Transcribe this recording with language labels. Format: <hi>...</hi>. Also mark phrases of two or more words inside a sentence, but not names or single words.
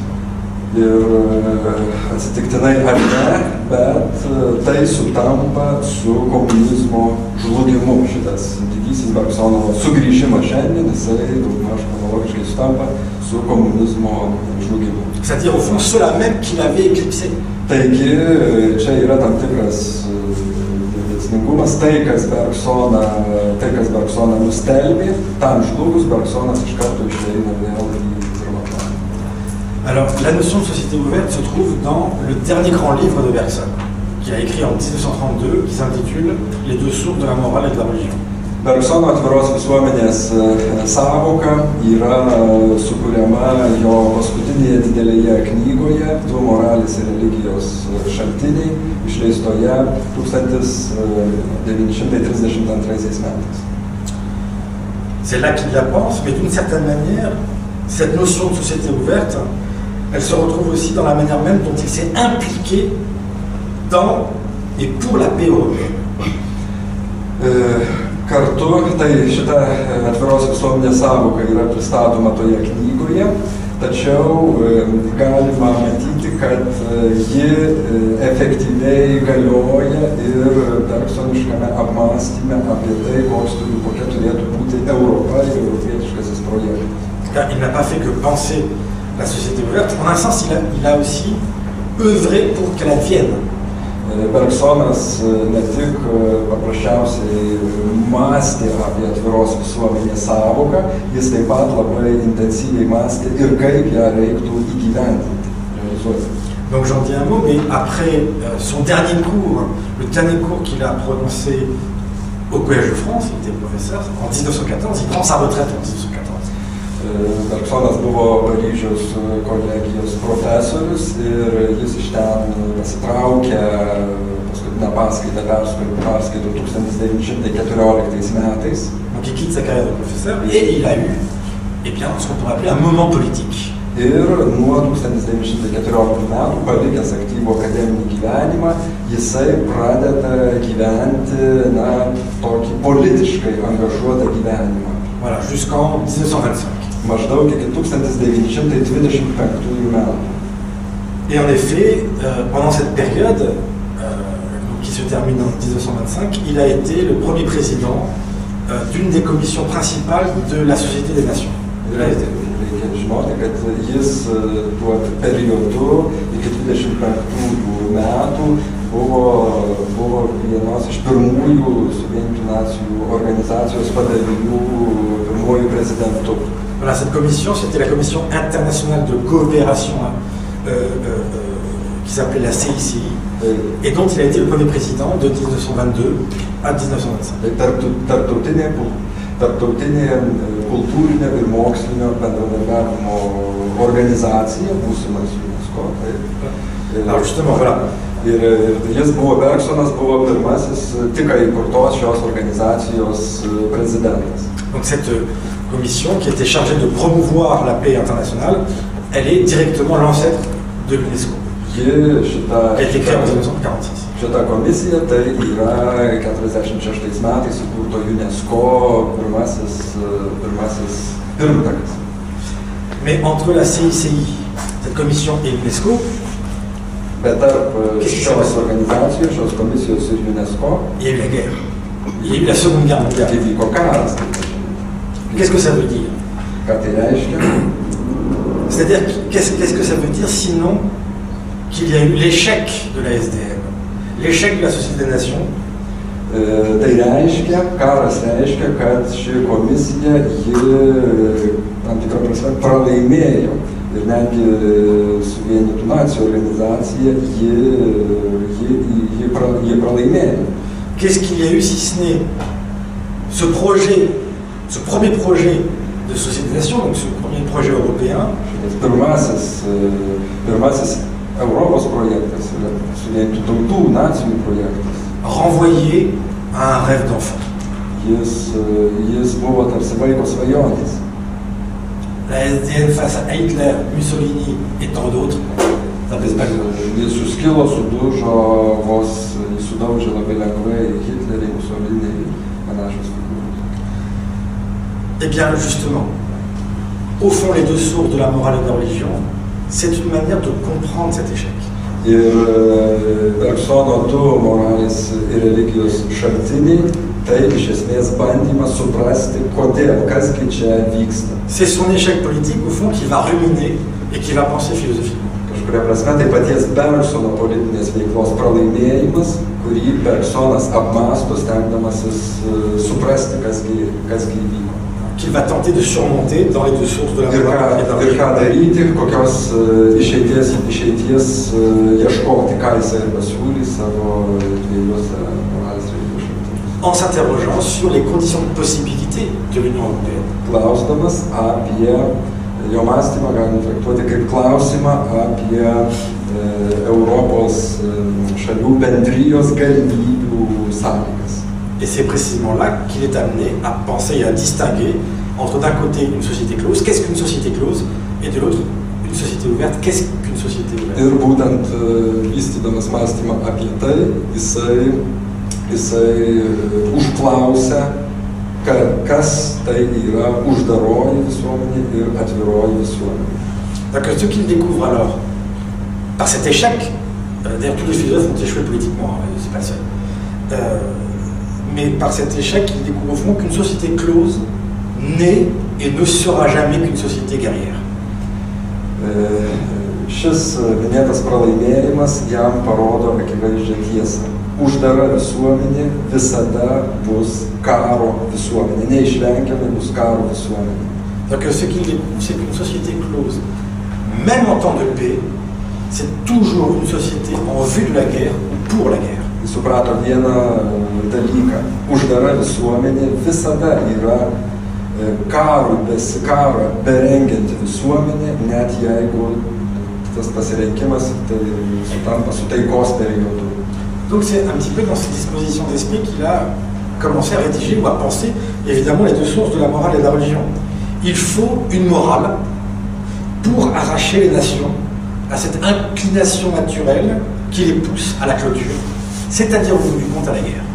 <lt>Ir atsitiktinai ar ne, bet tai sutampa su komunizmo žlugimu. Šitas didysis Bergsono sugrįžimas šiandien, jisai daugmaž chronologiškai sutampa su komunizmo žlugimu.</lt> <fr>C'est-à-dire au fond ceux-là même qui l'avaient éclipsé.</fr> <lt>Taigi čia yra tam tikras dėsningumas, tai kas Bergsoną nustelbė, tam žlugus Bergsonas iš karto išeina vėl į pirmą planą.</lt> <fr>Alors, la notion de société ouverte se trouve dans le dernier grand livre de Bergson, qu'il a écrit en 1932, qui s'intitule « Les deux sources de la morale et de la religion ».</fr> <lt>Bergsono atviros visuomenės sąvoka yra sukuriama jo paskutinėje didelėje knygoje Du moralės ir religijos šaltiniai, išleistoje 1932 metais.</lt> <fr>C'est là qu'il la pense, mais d'une certaine manière, cette notion de société ouverte, elle se retrouve aussi dans la manière même dont il s'est impliqué dans et pour la paix européenne.</fr> <lt>Kartu kartu, tai šita atviros visuomenės sąvoka yra pristatoma toje knygoje, tačiau galima matyti, kad ji efektyviai galioja ir bergsoniškame apmąstyme apie tai, kokia turėtų būti Europa ir europietiškasis projektas.</lt> <fr>Il n'a pas fait que penser la société ouverte, en un sens il a aussi œuvré pour qu'elle advienne.</fr> <lt>Bergsonas ne tik paprasčiausiai mąstė apie atviros visuomenės sąvoką, jis taip pat labai intensyviai mąstė ir kaip ją reiktų įgyvendinti, realizuoti.</lt> <fr>Donc j'en dis un mot, mais après son dernier cours, le dernier cours qu'il a prononcé au Collège de France, il était professeur, en 1914, il prend sa retraite en 1914.</fr> <lt>Bergsonas buvo Paryžiaus kolegijos profesorius ir jis iš ten pasitraukė, paskutinę paskaitą perskaito 1914 metais.</lt> <fr>Donc il quitte sa carrière de professeur et il a eu, eh bien, ce qu'on pourrait appeler un moment politique.</fr> <lt>Ir nuo 1914 metų, palikęs aktyvų akademinį gyvenimą, jisai pradeda gyventi, tokį politiškai angažuotą gyvenimą.</lt> <fr>Voilà, jusqu'en 1925.</fr> <lt>Maždaug iki 1925 metų.</lt> <fr>Et en effet, pendant cette période, qui se termine en 1925, il a été le premier président d'une des commissions principales de la Société des Nations.</fr> <lt>Reikia žinoti, kad jis tuo periodu iki 25 metų buvo vienos iš pirmųjų Suvienytų nacijų organizacijos padalinių pirmųjų prezidentų.</lt> <fr>Voilà, cette commission, c'était la commission internationale de coopération qui s'appelait la CICI et dont il a été le premier président de 1922 à 1925.</fr> <lt>Tarptautinė kultūrinė ir mokslinio bendradarbiavimo organizacija, būsimas UNESCO.</lt> <fr>Alors justement, voilà.</fr> <lt>Ir jis buvo, Bergsonas buvo pirmasis tik įkurtos šios organizacijos prezidentas.</lt> <fr>Donc cette commission qui était chargée de promouvoir la paix internationale, elle est directement l'ancêtre de l'UNESCO. Elle a été créée en 1946.</fr> <lt>Šita komisija tai yra 46 metais įkurto UNESCO pirmasis pirmtakas.</lt> <fr>Mais entre la CICI, cette commission et l'UNESCO,</fr> <lt>bet tarp šios organizacijos, šios komisijos ir UNESCO,</lt> <fr>il y a eu la guerre. Il y a eu la Seconde Guerre mondiale.</fr> <lt>Įvyko karas.</lt> <fr>Qu'est-ce que ça veut dire?</fr> <lt>Ką tai reiškia?</lt> <fr>C'est-à-dire, qu'est-ce que ça veut dire sinon qu'il y a eu l'échec de la SDN, l'échec de la Société des Nations?</fr> <lt>Tai reiškia, karas reiškia, kad ši komisija, ji tam tikrą prasme pralaimėjo. Ir netgi Suvienytų nacijų organizacija, ji pralaimėjo.</lt> <fr>Qu'est-ce qu'il y a eu si ce n'est ce projet, ce premier projet de Société des Nations, donc ce premier projet européen?</fr> <lt>Pirmasis Europos projektas, Suvienytų tautų nacijų projektas.</lt> <fr>Renvoyé à un rêve d'enfant.</fr> <lt>Jis buvo tarsi vaiko svajonės.</lt> <fr>La SDN face à Hitler, Mussolini et tant d'autres, ça pèse pas gros.</fr> <lt>Jis suskilo, sudužo, vos sudaužė labai lengvai Hitlerį, Mussolini, panašios figūros.</lt> <fr>Eh bien, justement, au fond, les deux sources de la morale et de la religion, c'est une manière de comprendre cet échec.</fr> <lt>Ir Bergsono du moralės ir religijos šaltiniai, tai iš esmės bandymas suprasti, kodėl, kasgi čia vyksta.</lt> <fr>C'est son échec politique, au fond, qui va ruminer et qui va penser philosophiquement.</fr> <lt>Kažkuria prasme, tai paties Bergsono politinės veiklos pralaimėjimas, kurį Bergsonas apmąsto, stengdamasis suprasti, kasgi įvyko.</lt> <fr>Qu'il va tenter de surmonter dans les deux sources de la morale et de la religion.</fr> <lt>Ir ką daryti, kokios išeities ieškoti, ką jisai pasiūlys savo dviejose moralės religijos šaltiniuose.</lt> <fr>En s'interrogeant sur les conditions de possibilité de l'Union européenne.</fr> <lt>Klausdamas apie jo mąstymą, galime traktuoti kaip klausimą apie Europos šalių bendrijos galimybių sąlygas.</lt> <fr>Et c'est précisément là qu'il est amené à penser et à distinguer entre d'un côté une société close, qu'est-ce qu'une société close, et de l'autre une société ouverte, qu'est-ce qu'une société ouverte.</fr> <lt>Ir būtent vystydamas mąstymą apie tai, jisai užklausia kas tai yra uždaroji visuomenė ir atviroji visuomenė.</lt> <fr>Donc ceux qui le découvrent alors, par cet échec, d'ailleurs tous les philosophes ont échoué politiquement, c'est pas le seul, mais par cet échec, ils découvrent au fond qu'une société close n'est et ne sera jamais qu'une société guerrière.</fr> <lt>Šis minėtas pralaimėjimas jam parodo akivaizdžią tiesą. Uždara visuomenė visada bus karo visuomenė, neišvengiamai bus karo visuomenė.</lt> <fr>Donc ce qu'il découvre, c'est qu'une société close, même en temps de paix, c'est toujours une société en vue de la guerre ou pour la guerre.</fr> <lt>Jis suprato vieną dalyką. Uždara visuomenė visada yra karą berengianti visuomenė, net jeigu tas pasirinkimas tai sutampa su taikos periodu.</lt> <fr>Donc c'est un petit peu dans cette disposition d'esprit qu'il a commencé à rédiger ou à penser, évidemment, les deux sources de la morale et de la religion. Il faut une morale pour arracher les nations à cette inclination naturelle qui les pousse à la clôture, c'est-à-dire au bout du compte à la guerre.</fr>